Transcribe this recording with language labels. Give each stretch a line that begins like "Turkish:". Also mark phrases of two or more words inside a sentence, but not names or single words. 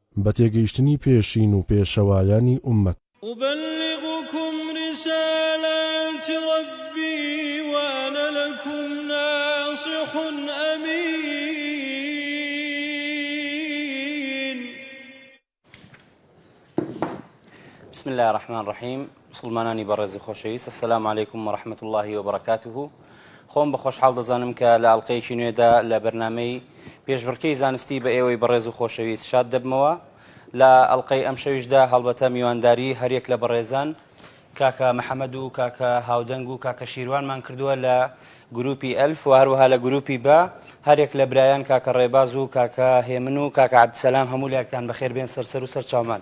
Central Kurdish: بە تێگەیشتنی پێشین و پێشەوایانی ئومەت.
Arabic: أبلغكم رسالات ربي وأنا لكم ناصح أمين. بسم الله الرحمن الرحيم.
Central Kurdish: مسلمانانی بەڕێز خۆشەویست،
Arabic: السلام عليكم ورحمة الله وبركاته.
Central Kurdish: خۆم بە خۆشحاڵ دەزانم کە لە ئەڵقەیەکی نوێدا لە بەرنامەی پێشبڕکێی زانستی بە ئێوەی بەڕێز و خۆشەویست شاد دەبمەوە. لە ئەڵقەی ئەم شەویشدا هەڵبەتە میوانداری هەرێک لە بەڕێزان کاکە محەممەد و کاکە هاودەنگ و کاکە شیروانمان کردووە لە گروپی ئەلف و هەروەها لە گروپی بە هەرێک لە برایان کاکە ڕێباز و کاکە هێمن و کاکە عەبدسەلام هەموو لایەکتان بەخێر بێن سەرسەر و سەر چاومان.